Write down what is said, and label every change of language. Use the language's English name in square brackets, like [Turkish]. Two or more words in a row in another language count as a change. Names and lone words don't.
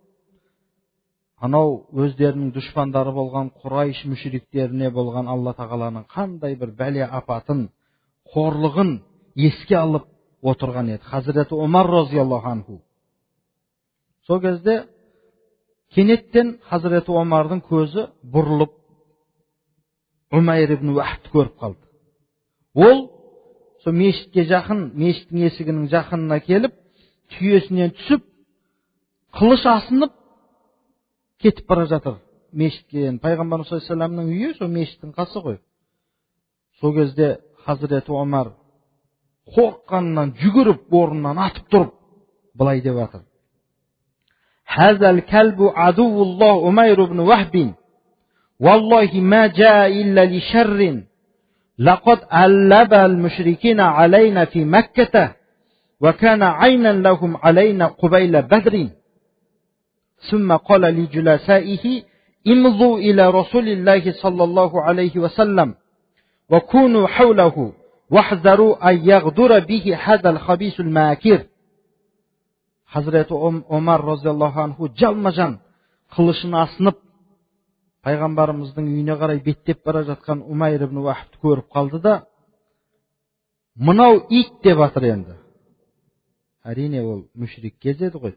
[Kazakh] анау өздерінің дұшпандары болған Құрайыш мүшриктеріне болған Алла тағаланың қандай бір бәле апатын, қорлығын еске алып, отырған еді. [Arabic] Hazreti Umar رضي الله عنه. [Kazakh] Сол кезде кенеттен Hazreti Umar'дың көзі бұрылып Умайр ибн Вахбты көріп қалды. Ол сол мешітке жақын, мешіттің есігінің жақынына келіп, түйесінен түсіп, қылыш асынып кетіп бара жатыр. Мешітке, пайғамбарымыз [Arabic] صلى الله عليه وسلم [Kazakh] үйі сол мешіттің қасы ғой. Сол кезде Hazreti Umar қорыққаннан жүгіріп орнынан атып тұрып былай деп жатыр. [Arabic] هذا الكلب عدو الله عمير بن وهب. والله ما جاء إلا لشر. لقد ألب المشركين علينا في مكة وكان عينا لهم علينا قبيل بدر. ثم قال لجلسائه امضوا إلى رسول الله صلى الله عليه وسلم وكونوا حوله واحذروا أن يغدر به هذا الخبيث الماكر. [Kazakh] Hazreti Umar [Arabic] رضي الله عنه [Kazakh] жалма-жан қылышын асынып пайғамбарымыздың үйіне қарай беттеп бара жатқан Умайр ибн Вахбты көріп қалды да, мынау ит деп жатыр енді. Әрине ол мүшрик кезеді ғой.